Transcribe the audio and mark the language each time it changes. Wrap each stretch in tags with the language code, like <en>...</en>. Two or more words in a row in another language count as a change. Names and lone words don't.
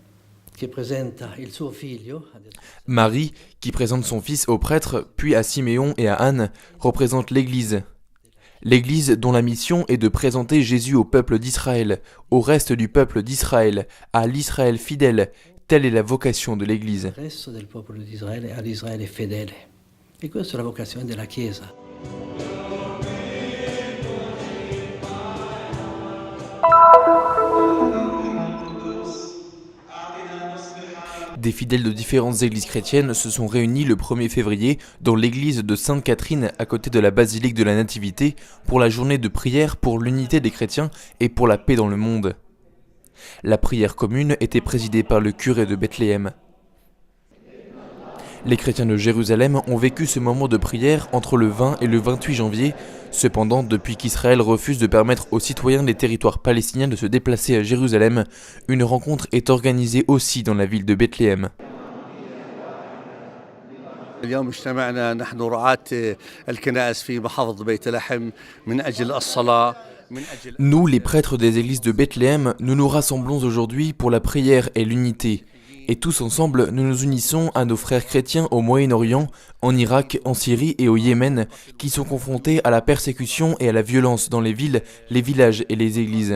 <fr>qui présente son fils au prêtre, puis à Siméon et à Anne, représente l'Église. L'Église dont la mission est de présenter Jésus au peuple d'Israël, au reste du peuple d'Israël, à l'Israël fidèle. Telle est la vocation de l'Église.</fr> <it>Et questa è la vocazione della Chiesa.</it> <fr>Des fidèles de différentes églises chrétiennes se sont réunis le 1er février dans l'église de Sainte-Catherine à côté de la basilique de la Nativité pour la journée de prière pour l'unité des chrétiens et pour la paix dans le monde. La prière commune était présidée par le curé de Bethléem. Les chrétiens de Jérusalem ont vécu ce moment de prière entre le 20 et le 28 janvier, Cependant, depuis qu'Israël refuse de permettre aux citoyens des territoires palestiniens de se déplacer à Jérusalem, une rencontre est organisée aussi dans la ville de Bethléem.</fr> <ar>اليوم اجتمعنا نحن رعاة الكنائس في محافظة بيت لحم من أجل الصلاة.</ar> <fr>Nous, les prêtres des églises de Bethléem, nous nous rassemblons aujourd'hui pour la prière et l'unité. Et tous ensemble, nous nous unissons à nos frères chrétiens au Moyen-Orient, en Irak, en Syrie et au Yémen, qui sont confrontés à la persécution et à la violence dans les villes, les villages et les églises.</fr>